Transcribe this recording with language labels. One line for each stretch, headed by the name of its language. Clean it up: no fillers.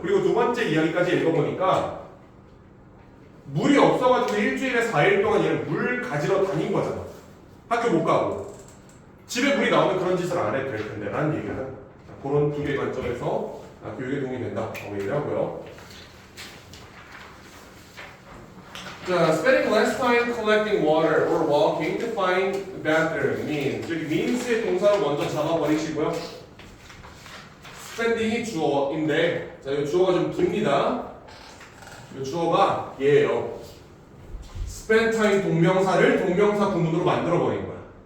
Korean: 그리고 두 번째 이야기까지 읽어보니까 물이 없어가지고 일주일에 4일 동안 얘는 물 가지러 다닌 거잖아. 학교 못 가고 집에 물이 나오면 그런 짓을 안 해도 될 텐데 라는 얘기를 하는 거예요. 그런 두 개의 관점에서 교육에 도움이 된다고 얘기를 하고요.
English: 자, spending less time collecting water or walking to find the bathroom means.
Korean: 여기 means의 동사를 먼저 잡아버리시고요. spending이 주어인데, 자, 이 주어가 좀 깁니다. 이 주어가 얘예요. spend time 동명사를 동명사 구문으로 만들어버린 거야.